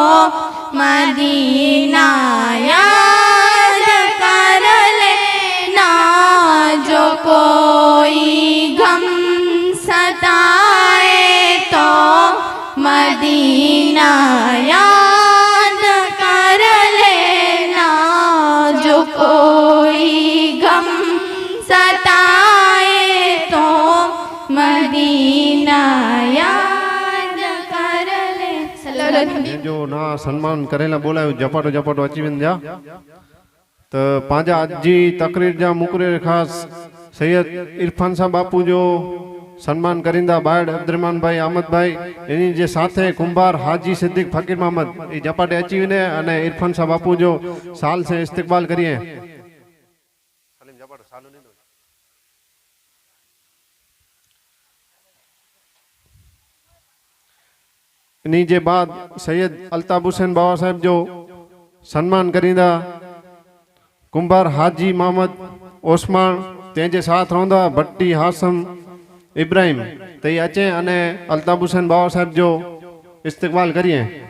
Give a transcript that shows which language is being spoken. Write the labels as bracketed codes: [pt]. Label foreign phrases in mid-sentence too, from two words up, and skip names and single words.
[ur] مدینہ یاد کر لینا جو کوئی غم ستائے تو مدینہ یاد کر لینا جو کوئی غم ستائے تو مدینہ یاد کر لے. [kfr] जो ना सन्मान करेला बोला झपाटो झपाटो अची वेंदा तो पांजा अज जी तकरीर जा मुकरर खास सैयद इरफान साहब बापू जो सन्मान करींदा बाड़ अब्दुरहमान भाई अहमद भाई इन्हीं जे साथे कुंभार हाजी सिद्दीक फकीर मोहम्मद झपाटे अची वने अने इरफान साहब बापू जो साल से इस्तकबाल करिए। इन्हीं जे बाद सैयद अल्ताफ हुसैन बाबा साहब जो सन्मान करींदा कुंभार हाजी मोहम्मद ओस्मान तेजे साथ रहंदा भट्टी हासम इब्राहिम ते अचे अने अल्ताफ हुसैन बाबा साहब जो इस्तकबाल करिए।